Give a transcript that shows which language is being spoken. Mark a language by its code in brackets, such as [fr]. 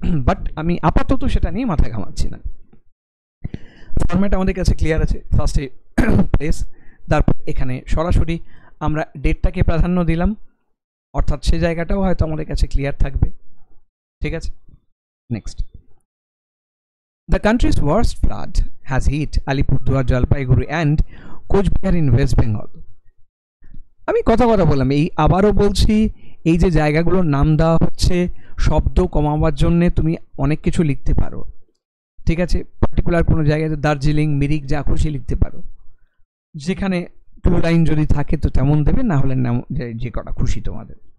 [bn] But আমি আপাতত সেটা নিয়ে মাথা ঘামাচ্ছি না। ফরম্যাট আমাদের কাছে ক্লিয়ার আছে, ফার্স্টে প্লেস, তারপর এখানে সরাসরি আমরা ডেটটাকে প্রাধান্য দিলাম, অর্থাৎ সে জায়গাটাও হয়তো আমাদের কাছে ক্লিয়ার থাকবে। ঠিক আছে, next. [en] The country's worst flood has hit Alipurduar, Jalpaiguri and Coachbihar in West Bengal. [bn] আমি কথা বললাম, এই আবারও বলছি, এই যে জায়গাগুলোর নাম দেওয়া হচ্ছে শব্দ কমাবার জন্যে, তুমি অনেক কিছু লিখতে পারো। ঠিক আছে, পার্টিকুলার কোনো জায়গায় দার্জিলিং, মিরিক, যা খুশি লিখতে পারো, যেখানে টু লাইন যদি থাকে তো তেমন দেবে, না হলে যে কটা খুশি তোমাদের।